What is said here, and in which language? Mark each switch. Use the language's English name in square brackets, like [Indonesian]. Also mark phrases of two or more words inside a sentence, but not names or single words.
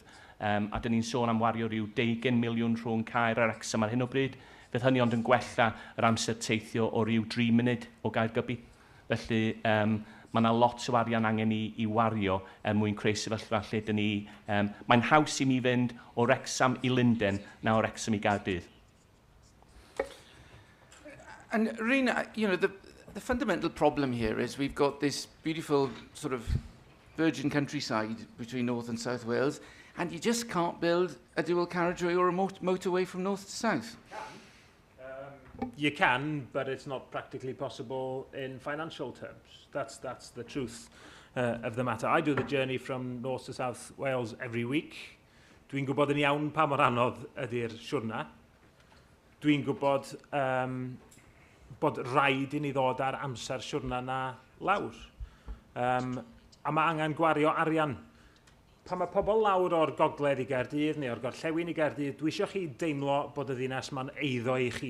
[Welsh] A dyn ni'n sôn am wario rhyw 20 miliwn rhwng Caer a Wrecsam ar hyn o bryd. Fydd hynny ond yn gwella yr amser teithio o ryw 3 munud o Gaergybi. Felly, mae yna lot o arian angen i wario mwyn creu sefyllfa lle dyn ni. Mae'n haws i mi fynd o Wrecsam i Lundain na o Wrecsam i Gaerdydd. [English] And Rina, you know, the fundamental problem here is we've got this beautiful sort of virgin countryside between North and South Wales, and you just can't build a dual carriageway or a motorway from north to south. You can, but it's not practically possible in financial terms. That's the truth of the matter. I do the journey from North to South Wales every week. [Welsh] Dwi'n gwybod yn iawn pa mor anodd ydy'r siwrna. Dwi'n gwybod bod rhaid i ni ddod ar amser siwrna na lawr. A mae angen gwario arian. Pan mae pobl lawr o'r gogledd i Gaerdydd neu o'r gorllewin i Gaerdydd, dwi eisiau chi deimlo bod y ddinas ma'n eiddo i chi.